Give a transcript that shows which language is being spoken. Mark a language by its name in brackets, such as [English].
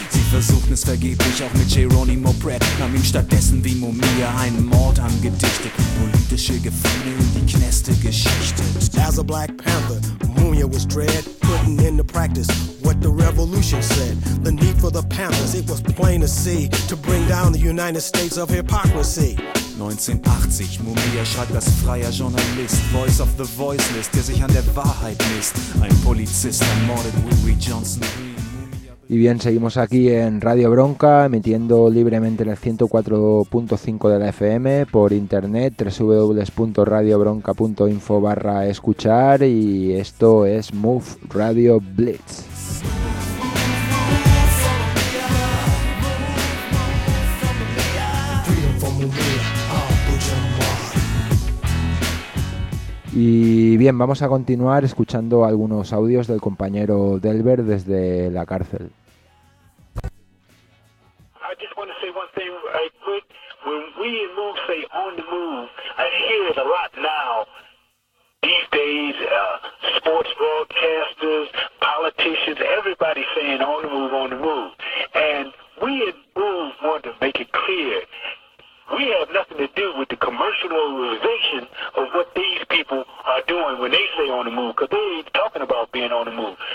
[German] Sie versuchen es vergeblich, auch mit Geronimo Brett. Haben ihm stattdessen wie Mumia einen Mord angedichtet. Politische Gefühle in die Knäste geschichtet. [English] As a Black Panther, Mumia was dread, putting into practice what the revolution said. The need for the Panthers, it was plain to see, to bring down the United States of hypocrisy. [German] 1980, Mumia schreibt als freier Journalist, [English] Voice of the Voiceless, [German] der sich an der Wahrheit misst. Ein Polizist ermordet Willie Johnson. [Spanish] Y bien, seguimos aquí en Radio Bronca, emitiendo libremente en el 104.5 de la FM, por internet, www.radiobronca.info/escuchar, y esto es Move Radio Blitz. Y bien, vamos a continuar escuchando algunos audios del compañero Delbert desde la cárcel. [English] I just want to say one thing right quick. When we in Move say on the move, I hear it a lot now. These days, sports broadcasters, politicians, everybody saying on the move, on the move. And we in Move want to make it clear. We have nothing to do with the commercialization of what these people are doing when they say on the move, because they ain't talking about being on the move.